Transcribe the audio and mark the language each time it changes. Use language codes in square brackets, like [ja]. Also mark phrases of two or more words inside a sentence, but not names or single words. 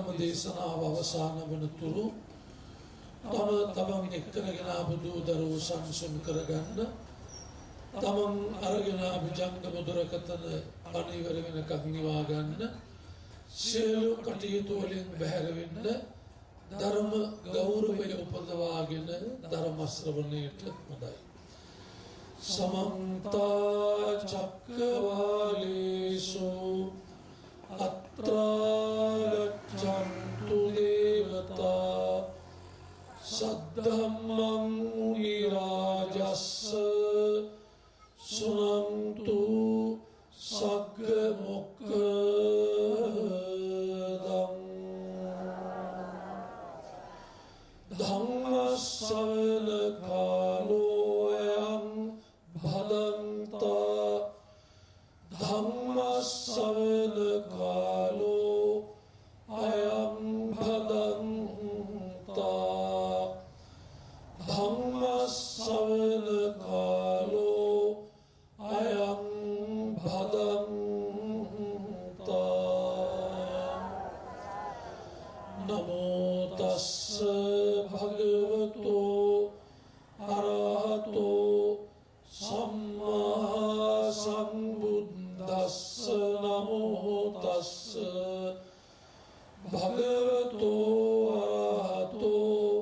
[si] දේශනාව අවසාන වනතුරු තමන් එක්කරගෙන ආපු දූ දරුවෝ සංසුන් කරගන්න තමන් අරගෙන ආපු ජංගම දුරකථන අනිවර වෙනකම් නිවා ගන්න සියලු කටයුතු වලින් බැහැර වෙන්න ධර්ම ගෞරවය උපදවාගෙන ධර්ම ශ්‍රවණයට හොඳයි. [pi] समन्त चक्रवालेषु अत्र गच्छन्तु देवता සද්ධම්මං මුනි රාජස්ස සුනන්තු සග්ග මොක්ඛදං ධම්ම ශ්‍රවණ කාලෝ අයං භදන්තා ධම්ම ශ්‍රවණ කාලෝ අයං භදන්තා ධම්ම ශ්‍රවණ කාලෝ අයං භදන්තා නමෝ තස්ස භගවතෝ අරහතෝ සම්මා සම්බුද්දස්ස නමෝ තස්ස භගවතෝ අරහතෝ